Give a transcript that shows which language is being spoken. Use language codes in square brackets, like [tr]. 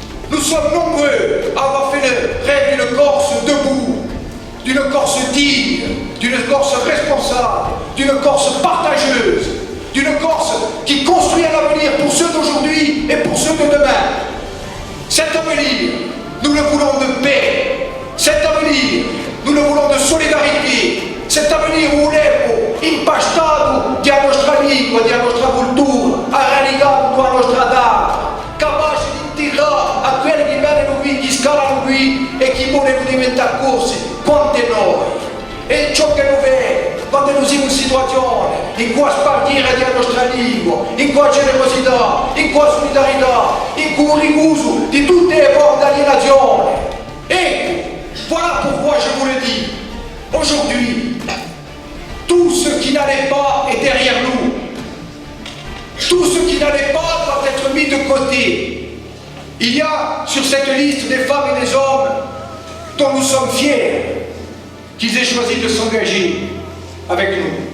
[fr] Nous sommes nombreux à avoir fait le rêve d'une Corse debout, d'une Corse digne, d'une Corse responsable, d'une Corse partageuse, d'une Corse qui construit un avenir pour ceux d'aujourd'hui et pour ceux de demain. Cet avenir, nous le voulons de paix. Cet avenir, nous le voulons de solidarité. [co] Cet avenir volevo impastato di a nostra lingua, di a nostra cultura, arraigato a nostra data, capace di tirare a quelli che vengono qui, che scalano qui e che vogliono diventare corsi, quante noi. E ciò che noi vediamo, quando noi siamo in situazione in cui spartire di a nostra lingua, in cui generosità, in cui solidarietà, in cui riuso di tutte le forme d'alienazione. [fr] Ecco, voilà pourquoi je vous le dis. Aujourd'hui, tout ce qui n'allait pas est derrière nous. Tout ce qui n'allait pas doit être mis de côté. Il y a sur cette liste des femmes et des hommes dont nous sommes fiers qu'ils aient choisi de s'engager avec nous.